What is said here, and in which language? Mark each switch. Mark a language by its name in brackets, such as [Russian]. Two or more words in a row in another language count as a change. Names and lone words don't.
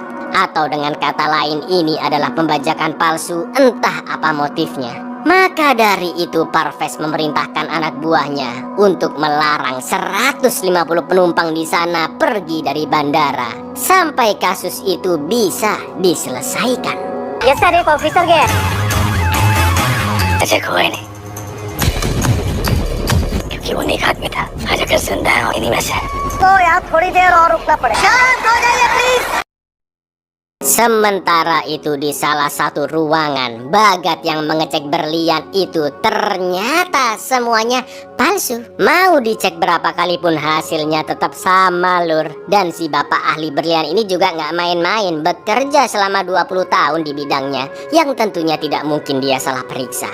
[Indonesian] Atau dengan kata lain, ini adalah pembajakan palsu, entah apa motifnya. Maka dari itu Parves memerintahkan anak buahnya untuk melarang 150 penumpang di sana pergi dari bandara sampai kasus itu bisa diselesaikan. [English] Yes sir, [Hindi] एक ऑफिसर गया. ऐसे कोई नहीं, क्योंकि वो नेक आदमी था. आज अगर जिंदा है इन्हीं में से, तो यहाँ थोड़ी देर और रुकना पड़ेगा. शांत हो जाइए प्लीज. [Indonesian] Sementara itu di salah satu ruangan, Bagat yang mengecek berlian itu ternyata semuanya palsu. Mau dicek berapa kali pun hasilnya tetap sama Lur. Dan si bapak ahli berlian ini juga nggak main-main, bekerja selama 20 tahun di bidangnya, yang tentunya tidak mungkin dia salah periksa.